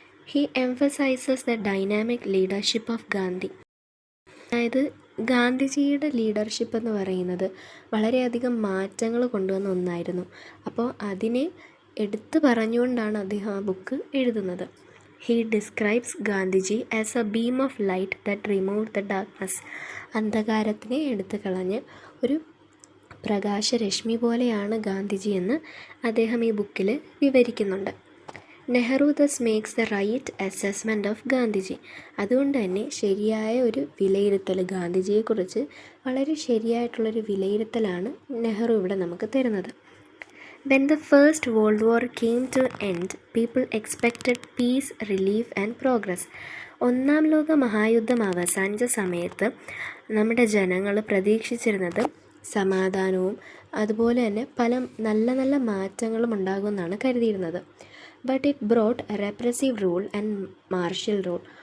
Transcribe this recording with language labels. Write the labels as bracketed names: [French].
[English] He emphasises the dynamic leadership of Gandhi. [Malayalam] അതായത് ഗാന്ധിജിയുടെ leadership എന്ന് പറയുന്നത് വളരെയധികം മാറ്റങ്ങൾ കൊണ്ടുവന്ന ഒന്നായിരുന്നു. അപ്പോൾ അതിനെ എടുത്തു പറഞ്ഞുകൊണ്ടാണ് അദ്ദേഹം ആ ബുക്ക് എഴുതുന്നത്. [English] He describes Gandhiji as a beam of light that removed the darkness. [Malayalam] അന്ധകാരത്തിനെ എടുത്തു കളഞ്ഞ് ഒരു പ്രകാശരശ്മി പോലെയാണ് ഗാന്ധിജി എന്ന് അദ്ദേഹം ഈ ബുക്കിൽ വിവരിക്കുന്നുണ്ട്. [English] Nehru thus makes the right assessment of Gandhiji. [Malayalam] അതുകൊണ്ട് തന്നെ ശരിയായ ഒരു വിലയിരുത്തൽ, ഗാന്ധിജിയെക്കുറിച്ച് വളരെ ശരിയായിട്ടുള്ളൊരു വിലയിരുത്തലാണ് നെഹ്റു ഇവിടെ നമുക്ക് തരുന്നത്. [English] When the First World War came to end, people expected peace, relief and progress. [Malayalam] ഒന്നാം ലോക മഹായുദ്ധം അവസാനിച്ച സമയത്ത് നമ്മുടെ ജനങ്ങൾ പ്രതീക്ഷിച്ചിരുന്നത് സമാധാനവും അതുപോലെ തന്നെ പല നല്ല നല്ല മാറ്റങ്ങളും ഉണ്ടാകുമെന്നാണ് കരുതിയിരുന്നത്. [English] But it brought repressive rule and martial rule.